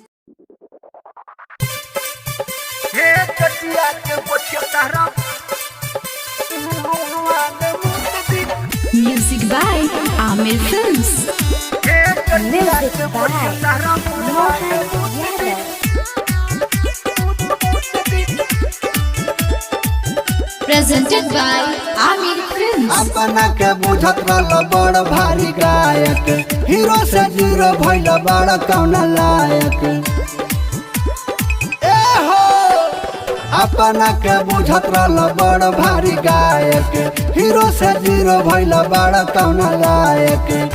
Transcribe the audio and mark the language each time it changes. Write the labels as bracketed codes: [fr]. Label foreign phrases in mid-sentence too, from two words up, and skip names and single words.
[en] Music by Amir Films. Music by Mohan Yadav. Presented by Amir Films. [bho] अपना के बुझत रहल बड़ भारी गायक, हीरो से जीरो भइल बड़ कौन लायक। ए हो अपना के बुझत रहल बड़ भारी गायक, हीरो से जीरो भइल बड़ कौन लायक।